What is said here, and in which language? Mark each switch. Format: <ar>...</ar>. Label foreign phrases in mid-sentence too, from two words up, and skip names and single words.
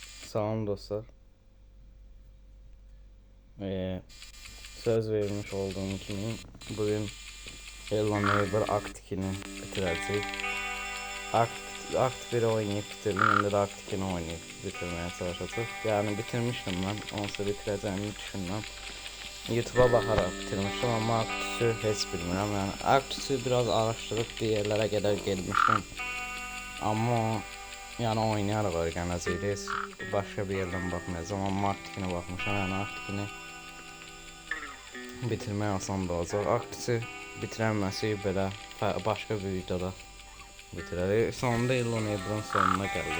<az>Salam dostlar. Söz vermiş olduğum kimi bugün Hello Neighbor Act 2'ni bitirəcəyik.</az> <tr>Act 1'i oynayıp bitirdim. İndi de Act 2'ni oynayıp bitirmeye çalışacağıq. Yani bitirmiştim ben. Onsa bitirəcəyimi düşünməm. YouTube'a bakarak bitirmiştim ama Act 3'ü heç bilmirəm. Yani Act 3'ü biraz araştırıp bir yerlere kadar gelmiştim.</tr> <az>Ama yani oynayaraq öyrənəcəyik. Başqa bir yerdən baxmayacağam. Amma Act 2'nə baxmışam. Yəni Act 2'ni bitirmək asan da olacaq. Act 3'ü bitirənməsi belə başqa bir videoda bitirərik. Sonunda Hello Neighbor'ın sonuna gəldik.</az>